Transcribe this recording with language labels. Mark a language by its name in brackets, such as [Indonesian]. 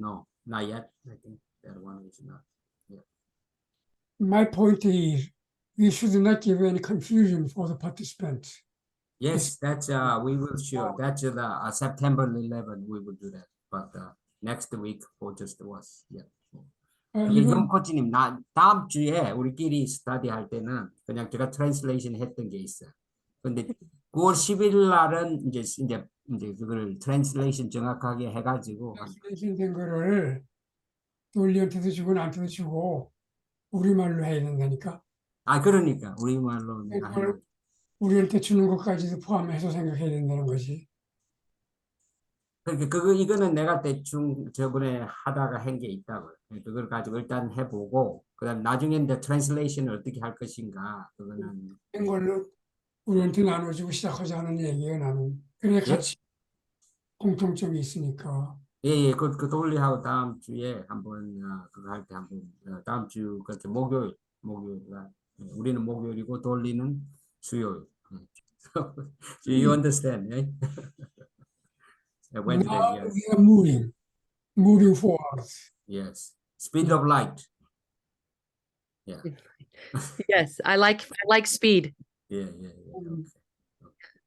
[English] No, not yet. I think that one is not. Yeah. My point is, we should not give any confusion for the participants. Yes, that's we will sure. That's September 11. We will do that. But next week for just us. Yeah. [Korean] 근데 [English] Even [Korean] 이건 코치님 다음 주에 우리끼리 스터디 할 때는 그냥 제가 트랜슬레이션 했던 게 있어요. 근데 9월 11일 날은 이제 그걸 트랜슬레이션 정확하게 해가지고 된 거를 돌리한테도 주고 나한테도 주고 우리말로 해야 된다니까. 그러니까 우리말로 내가 해야 우리한테 주는 것까지도 포함해서 생각해야 된다는 거지. 그러니까 이거는 내가 대충 저번에 하다가 한 게 있다고요. 그걸 가지고 일단 해보고 그다음 나중에 이제 트랜슬레이션을 어떻게 할 것인가 그거는 된 걸로 우리한테 나눠주고 시작하자는 얘기예요, 나는. 그래 같이 공통점이 있으니까. 예, 그 돌리하고 다음 주에 한번 그거 할 때 한번 다음 주 그렇게 목요일 우리는 목요일이고 돌리는 수요일. [English] So you understand, right? Wednesday, Now yes. we are moving forward. Yes, speed of light. Yeah. Yes, I like speed. Yeah. Okay.